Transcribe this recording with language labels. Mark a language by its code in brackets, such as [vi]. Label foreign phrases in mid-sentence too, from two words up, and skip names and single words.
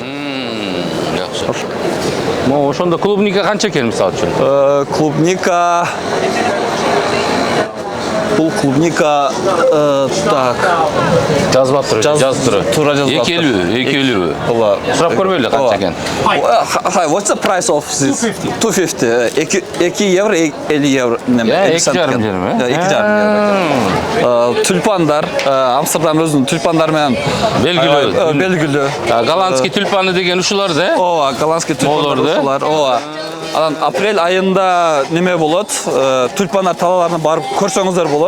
[ky] Жакшы. Ошондо клубника канча экен мисалы үчүн? Клубника бул клубника так жазбап туруп, жазып туруп. Туура жазбап. 250. Ооба. Сурап көрбөйлү канча экен? [en] Hi, what's the price of this? [ky] 250. 2 евро, 50 евро. 2,5 евро. 2,5 евро. Тюльпандар, Амстердам өзүнүн тюльпандары менен белгилүү. [ru] Голландский тюльпаны [ky] деген ушулар да? Ооба, голландский тюльпандар ушулар. Ооба. Анан апрель айында неме болот? Тюльпандар талааларына барып көрсөңүздөр болот.